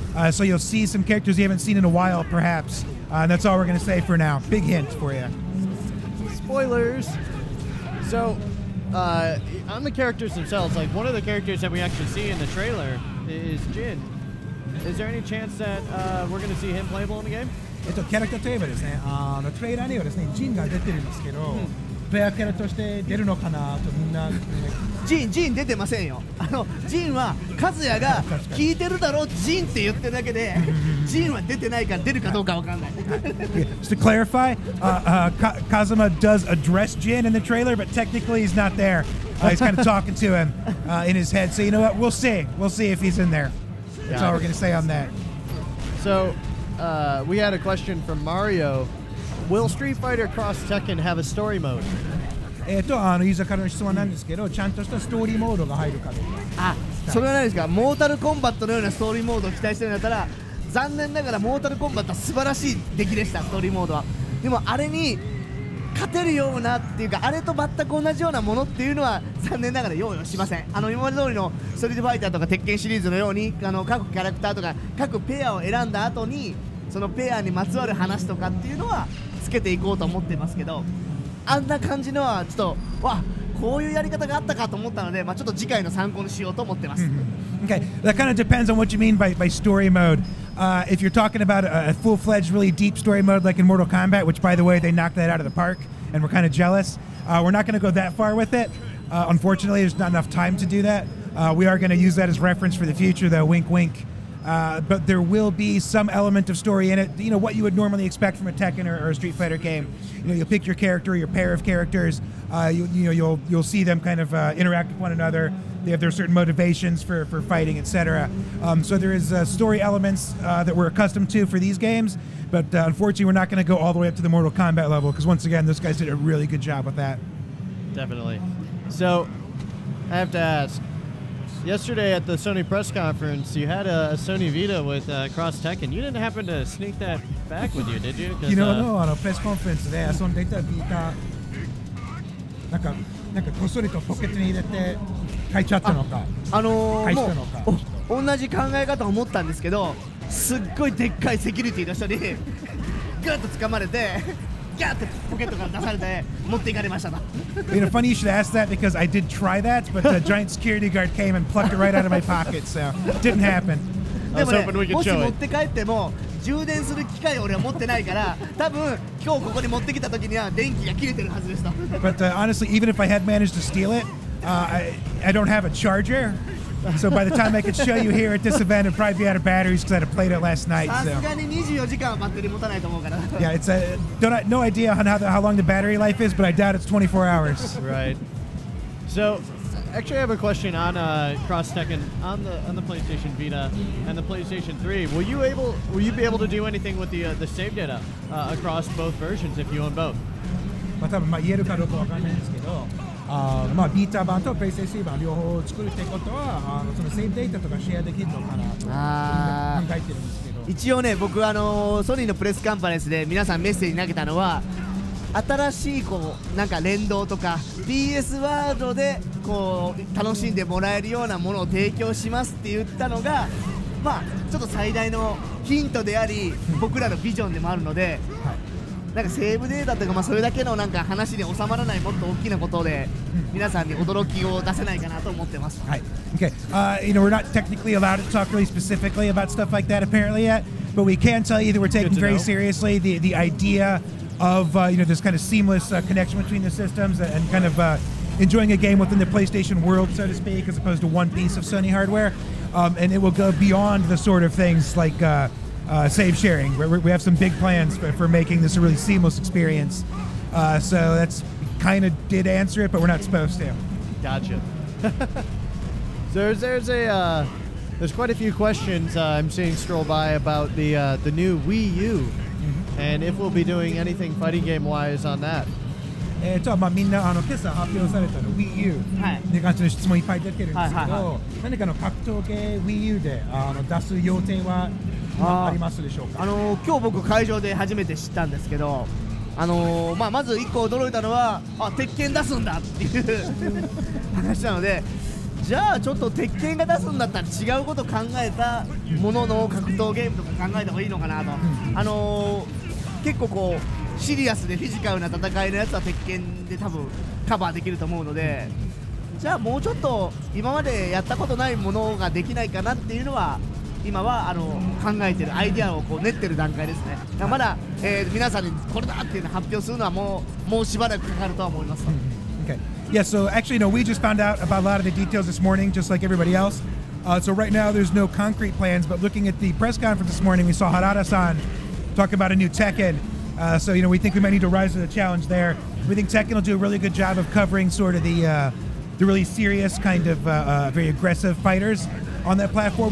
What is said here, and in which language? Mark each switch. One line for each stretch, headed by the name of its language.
English: So you'll see some characters you haven't seen in a while, perhaps. And that's all we're going to say for now. Big hint for you. Spoilers. So, on the characters themselves, like one of the characters that we actually see in the trailer is Jin. Is there any chance that we're going to see him playable in the game?
Japanese: キャラクターといえばですね、トレーラーにはですね、ジンが出てるんですけど、プレイヤーキャラとして出るのかなとみんな。ジン出てませんよ。ジンは和也が聞いてるだろうジンって言ってるだけで、ジンは出てないから出るかどうかわかんない。
English: Just to clarify, Kazuma does address Jin in the trailer, but technically he's not there. He's kind of talking to him in his head. So you know what? We'll see. We'll see if he's in there. That's all we're going to say on that. So we had a question from Mario. Will Street Fighter Cross Tekken have a story mode?
Japanese: ユーザーからの質問なんですけど、ちゃんとしたストーリーモードが入るかどうか。それはないですか。モータルコンバットのようなストーリーモードを期待してるんだったら、残念ながらモータルコンバットは素晴らしい出来でした、ストーリーモードは。でもあれに勝てるようなっていうか、あれと全く同じようなものっていうのは残念ながら用意しません。今まで通りのストリートファイターとか鉄拳シリーズのように各キャラクターとか各ペアを選んだ後にそのペアにまつわる話とかっていうのはつけていこうと思ってますけど、あんな感じのはちょっとこういうやり方があったかと思ったので、ちょっと次回の参考にしようと思ってます。
English: Okay, that kind of depends on what you mean by story mode. If you're talking about a full-fledged, really deep story mode like in Mortal Kombat, which, by the way, they knocked that out of the park, and we're kind of jealous, we're not going to go that far with it. Unfortunately, there's not enough time to do that. We are going to use that as reference for the future, though, wink, wink. But there will be some element of story in it, what you would normally expect from a Tekken or a Street Fighter game. You'll pick your character, your pair of characters, you'll see them kind of interact with one another. They have their certain motivations for fighting, etc. So there is story elements that we're accustomed to for these games, but unfortunately we're not going to go all the way up to the Mortal Kombat level, because once again, those guys did a really good job with that. Definitely. So, I have to ask, yesterday at the Sony press conference, you had a Sony Vita with Cross Tekken. You didn't happen to sneak that back with you, did you?
Japanese: 昨日のプレスコンフェンスで遊んでいたビータなんかこっそりとポケットに入れて書いちゃったのか、も返したのかう同じ考え方を持ったんですけど、すっごいでっかいセキュリティの人にグッと掴まれてガーってポケットから出されて持っていかれましたと。
English: You know, funny you should ask that because I did try that, but the giant security guard came and plucked it right out of my pocket, so it didn't happen.
Japanese: でもね、もし持って帰っても充電する機械を俺は持ってないから、多分今日ここに持ってきた時には電気が切れてるはずですと。
English: But honestly, even if I had managed to steal it, I don't have a charger. So by the time I could show you here at this event, it'd probably be out of batteries because I'd have played it last night.
Japanese: さ
English: So
Japanese: すがに24時間はバッテリー持たないと思うから。
English: yeah, it's no idea how long the battery life is, but I doubt it's 24 hours. Right. So, actually, I have a question on Cross Tekken on the PlayStation Vita and the PlayStation 3. Will you be able to do anything with the save data across both versions if you own both?
Japanese: まあ多分言えるかどうかわかんないんですけど、まあビータ版とプレイステーション版両方作るってことは、そのセーブデータとかシェアできるのかなと考えてるんですけど。一応ね、僕ソニーのプレスカンファレンスで皆さんメッセージ投げたのは、新しいなんか連動とか PS ワードで楽しんでもらえるようなものを提供しますって言ったのが、まあちょっと最大のヒントであり、僕らのビジョンでもあるので、なんかセーブデータとか、まあそれだけのなんか話に収まらないもっと大きなことで皆さんに驚きを出せないかなと思ってます。はい。Okay.
English: You know, we're not technically allowed to talk really specifically about stuff like that apparently yet, but we can tell you that we're taking very seriously the idea of you know, this kind of seamless connection between the systems and kind of enjoying a game within the PlayStation world, so to speak, as opposed to one piece of Sony hardware. And it will go beyond the sort of things like save sharing. We have some big plans for making this a really seamless experience. So that's kind of did answer it, but we're not supposed to. Gotcha. So there's quite a few questions I'm seeing scroll by about the new Wii U. And if we'll be doing anything fighting game wise on that.
Japanese: まあみんな今朝発表されたの Wii U に関しての質問いっぱい出てるんですけど、何かの格闘系 Wii U で出す予定はありますでしょうか。今日僕会場で初めて知ったんですけど、まあまず1個驚いたのは鉄拳出すんだっていう話なので、じゃあちょっと鉄拳が出すんだったら違うこと考えたものの格闘ゲームとか考えた方がいいのかなと。結構シリアスでフィジカルな戦いのやつは鉄拳で多分カバーできると思うので、じゃあもうちょっと今までやったことないものができないかなっていうのは今は考えてるアイデアを練ってる段階ですね。まだ、皆さんにこれだっていうのを発表するのはもうしばらくかかるとは思います。
English: Okay. Yeah, so actually, no, we just found out about a lot of the details this morning, just like everybody else. So right now, there's no concrete plans, but looking at the press conference this morning, we saw Harada-san talk about a new Tekken. So, you know, we think we might need to rise to the challenge there. We think Tekken will do a really good job of covering sort of the really serious kind of very aggressive fighters on that platform.